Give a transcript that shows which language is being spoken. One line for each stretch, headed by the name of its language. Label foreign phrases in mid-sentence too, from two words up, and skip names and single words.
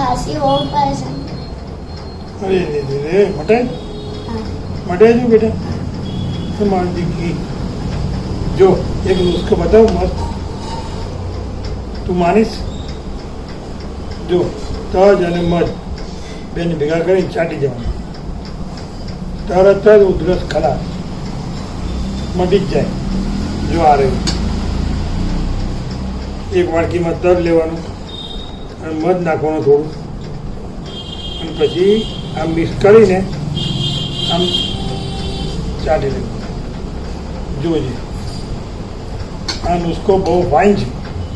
Hindi: ये बहुत परेशान अरे रे मटाई हाँ मटाई दो बेटा तो मान दी जो एक नुस्खा बताओ मस्त
Gujarati: તું માનીશ જો તજ અને મધ બેને ભેગા કરી ચાટી જવાનું તરત જ ઉધરસ ખલાસ મટી જ જાય જો આ રહ્યું એક વાડકીમાં તજ લેવાનું અને મધ નાખવાનું થોડું અને પછી આમ મિક્સ કરીને આમ ચાટી લેવાનું જોજે આ નુસ્ખો બહુ ફાઇન છે